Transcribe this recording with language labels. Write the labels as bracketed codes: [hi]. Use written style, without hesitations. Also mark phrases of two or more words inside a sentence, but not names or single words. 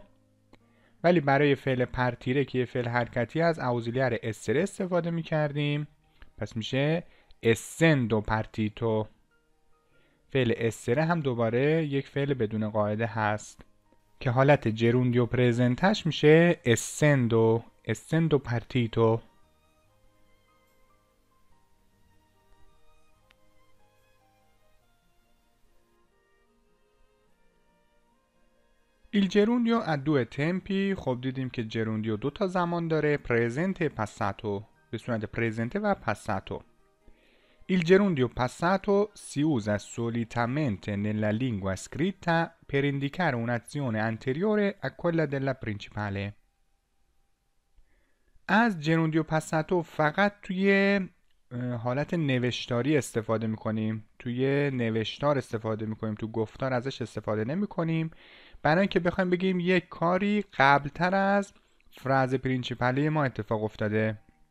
[fa] ولی برای فعل پرتیره که فعل حرکتی از [it] ausiliare essere [fa] استفاده میکردیم، پس میشه [it] essendo partito. [fa] فعل استره هم دوباره یک فعل بدون قاعده هست که حالت جروندیو پرزنتش میشه اسندو، [it] essendo partito. Il gerundio ha due tempi. [fa] خب دیدیم که جروندیو دو تا زمان داره، [it] presente passato, [fa] به صورت [it] presente e passato. Il gerundio passato si usa solitamente nella lingua scritta per indicare un'azione anteriore a quella della principale. [fa] از جروندیو پاساتو فقط توی حالت نوشتاری استفاده میکنیم، توی نوشتار استفاده میکنیم، تو گفتار ازش استفاده نمیکنیم، برای اینکه بخوایم بگیم یک کاری قبلتر از [it] frase principale [fa] ما اتفاق افتاده.